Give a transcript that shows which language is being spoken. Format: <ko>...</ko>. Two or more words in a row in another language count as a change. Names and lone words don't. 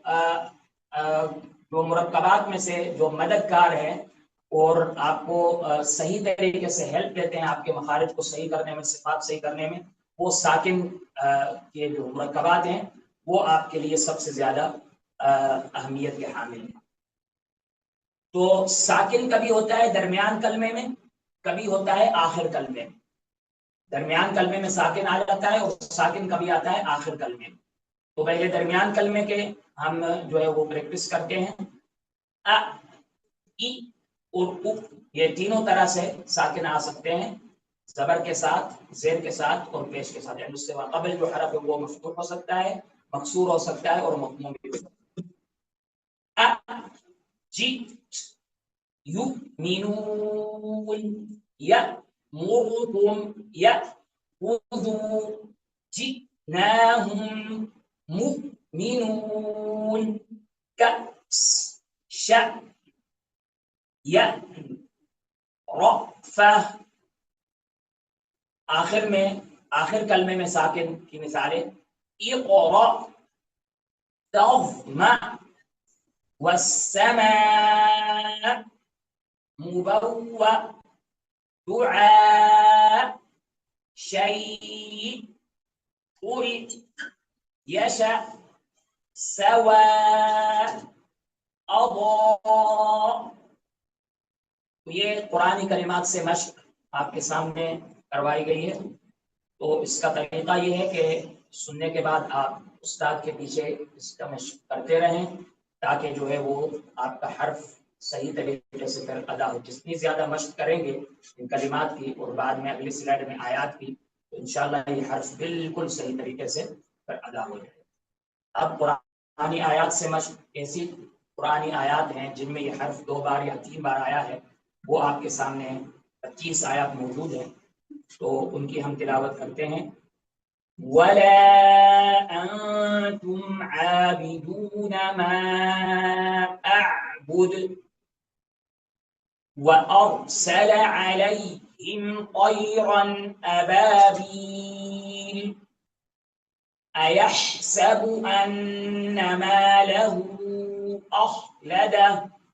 <ur>مرکبات میں سے جو مددگار ہے اور آپ کو صحیح طریقے سے ہیلپ دیتے ہیں آپ کے مخارج کو صحیح کرنے میں، صفات صحیح کرنے میں، وہ ساکن کے جو مرکبات ہیں وہ آپ کے لیے سب سے زیادہ اہمیت کے حامل ہیں. تو ساکن کبھی ہوتا ہے درمیان کلمے میں، کبھی ہوتا ہے آخر کلمے میں. درمیان کلمے میں ساکن آ جاتا ہے اور ساکن کبھی آتا ہے آخر کلمے میں. تو پہلے درمیان کلمے کے ہم جو ہے وہ پریکٹس کرتے ہیں. ا ای اور او، یہ تینوں طرح سے ساکن آ سکتے ہیں، زبر کے ساتھ، زیر کے ساتھ اور پیش کے ساتھ. یعنی اس سے قبل جو حرف ہے وہ مفتوح ہو سکتا ہے، مکسور ہو سکتا ہے اور مضموم بھی ہو سکتا ہے.</ur> <ar>جی یؤمنون یأمرکم یأخذوا جئناهم مؤمنون کأس شأ رأفہ.</ar> <ur>آخر میں آخر کلمے میں ساکن کی مثالیں</ur> <ar>اقرأ تظمأ والسماء مبوأ دعاء شيء قرئ يشأ سواء أضاء.</ar> <ur>یہ قرآنی کلمات سے مشق آپ کے سامنے کروائی گئی ہے. تو اس کا طریقہ یہ ہے کہ سننے کے بعد آپ استاد کے پیچھے اس کا مشق کرتے رہیں تاکہ جو ہے وہ آپ کا حرف صحیح طریقے سے ادا ہو. جتنی زیادہ مشق کریں گے ان کلمات کی اور بعد میں اگلی سلائڈ میں آیات کی، تو</ur> <ar>انشاءاللہ</ar> <ur>یہ حرف بالکل صحیح طریقے سے ادا ہو جائے. اب قرآنی آیات سے مشق. ایسی قرآنی آیات ہیں جن میں یہ حرف 2 بار یا 3 بار آیا ہے، وہ آپ کے سامنے 25 آیات موجود ہیں، تو ان کی ہم تلاوت کرتے ہیں.</ur> <ar>وَلَا أَنْتُمْ عَابِدُونَ مَا أَعْبُدُ وَأَرْسَلَ عَلَيْهِمْ طَيْرًا أَبَابِيلَ أيحسب أن ماله أخلده</ar>